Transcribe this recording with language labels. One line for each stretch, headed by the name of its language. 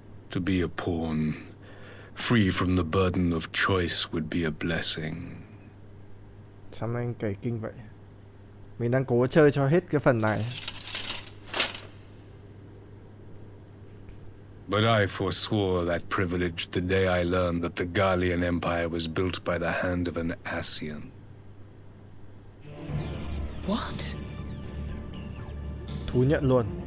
English: To be a pawn Free from the burden of choice would be a blessing.
Vietnamese: Sao anh kể kinh vậy? Mình đang cố chơi cho hết cái phần này.
English: But I forswore that privilege the day I learned that the Garlean Empire was built by the hand of an Ascian. What?
Vietnamese: Thú nhận luôn.